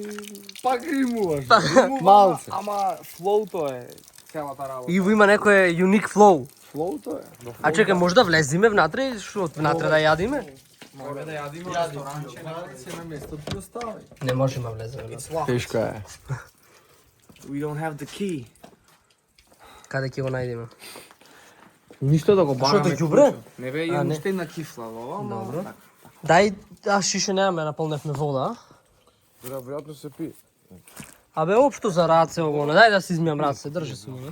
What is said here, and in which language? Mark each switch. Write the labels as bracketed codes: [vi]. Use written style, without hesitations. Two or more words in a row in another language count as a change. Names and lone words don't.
[mk] Пак римуваш. малце. Ама флоуто е целата работа. Иво има некој уник флоу. Флоуто е. А чекај, може да влезиме внатре, што внатре да јадиме? Може да јадиме Јади ресторанче. пи од Мари, се на место ти оставај. Не можеме да влеземе. Тешка е. [en] We don't have the key. [mk] Каде ќе го најдеме? Ништо да го Што банаме. е ѓубре? Не бе, А, имам не. уште една кифла во ова, ама Добро. така. Дај, шише немаме, наполневме вода. Веројатно се пие. Абе, општо за раце ово, не дај да си измијам раце, држи се мене.